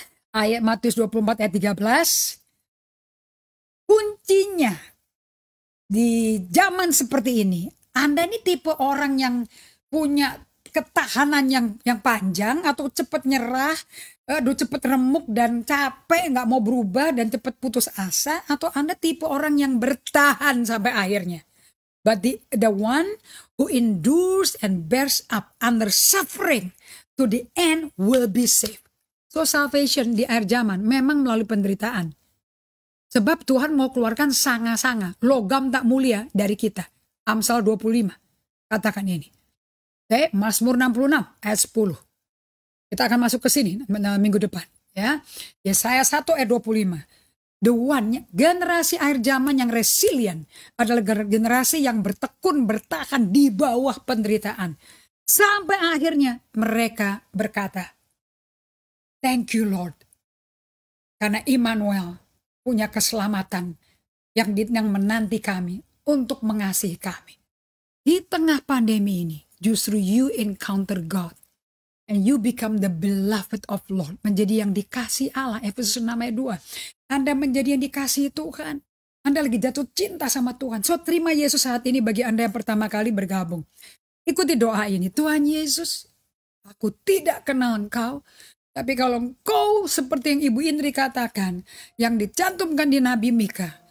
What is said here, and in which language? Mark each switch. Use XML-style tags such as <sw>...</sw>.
<id>Ayat Matius 24 ayat 13. Kuncinya di zaman seperti ini. Anda ini tipe orang yang punya ketahanan yang panjang atau cepat nyerah, cepat remuk dan capek, nggak mau berubah dan cepat putus asa, atau Anda tipe orang yang bertahan sampai akhirnya.</id> <en>But the one who endures and bears up under suffering to the end will be saved. So salvation</en> <id>di akhir zaman memang melalui penderitaan. Sebab Tuhan mau keluarkan sanga-sanga, logam tak mulia dari kita. Amsal 25, katakan ini. Oke, Mazmur 66 ayat 10. Kita akan masuk ke sini minggu depan. Ya, Yesaya 1 ayat 25.</id> <en>The one,</en> <id>generasi akhir zaman yang resilient adalah generasi yang bertekun, bertahan di bawah penderitaan. Sampai akhirnya mereka berkata,</id> <en>thank you Lord.</en> <id>Karena Immanuel punya keselamatan yang menanti kami untuk mengasihi kami. Di tengah pandemi ini, justru</id> <en>you encounter God. And you become the beloved of Lord.</en> <id>Menjadi yang dikasih Allah. Efesus 6 ayat 2. Anda menjadi yang dikasih Tuhan. Anda lagi jatuh cinta sama Tuhan.</id> <en>So</en> <id>terima Yesus saat ini bagi Anda yang pertama kali bergabung. Ikuti doa ini. Tuhan Yesus, aku tidak kenal Engkau. Tapi kalau Engkau seperti yang Ibu Indri katakan. Yang dicantumkan di Nabi Mika.</id>